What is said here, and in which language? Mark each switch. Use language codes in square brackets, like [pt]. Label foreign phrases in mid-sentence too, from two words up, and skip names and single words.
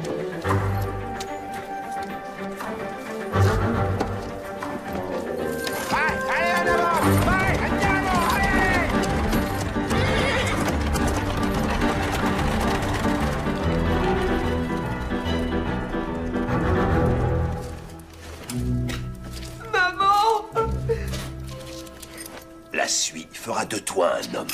[it] Vai, [fr] allez en avant, [it] vai, andiamo, [fr] allez. Maman! La suie fera de toi un homme.